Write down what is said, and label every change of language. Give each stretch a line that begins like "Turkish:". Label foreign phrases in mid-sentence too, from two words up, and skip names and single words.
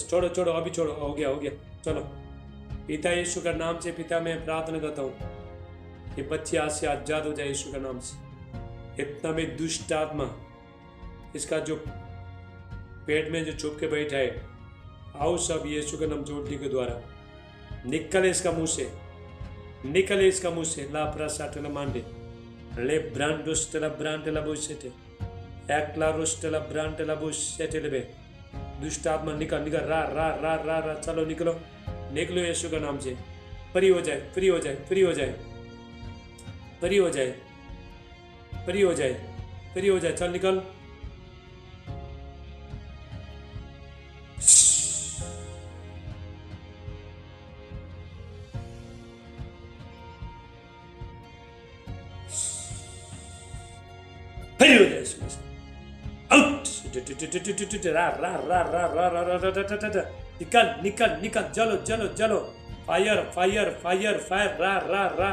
Hindi: छोड़ो छोड़ो, अभी छोड़ो, हो गया हो गया, चलो। पिता यीशु का नाम से पिता मैं प्रार्थना करता हूँ कि बच्चे आज से आजाद हो जाए यीशु का नाम से। इतना में दुष्ट आत्मा इसका जो पेट में जो छुप के बैठा है, आओ सब यीशु का नाम से उल्टी के द्वारा निकले इसका मुंह से, निकले इसका मुंह से। ला प्रासाटला मांडे ले ब्रांडोस्टेला ब्रांडेला बुशेटे एकला रोस्टेला ब्रांडेला बुशेटे लेबे दुष्ट आत्मा निकल निकल रा रा रा रा रा चलो निकलो निकलो यीशु का नाम से फ्री हो जाए फ्री हो जाए फ्री हो जाए फ्री हो जाए फ्री हो जाए फ्री हो जाए चल निकल फ्री हो जाए आउट रा रा रा रा रा रा रा रा रा निकल निकल निकल जलो जलो जलो
English: fire fire fire fire रा रा रा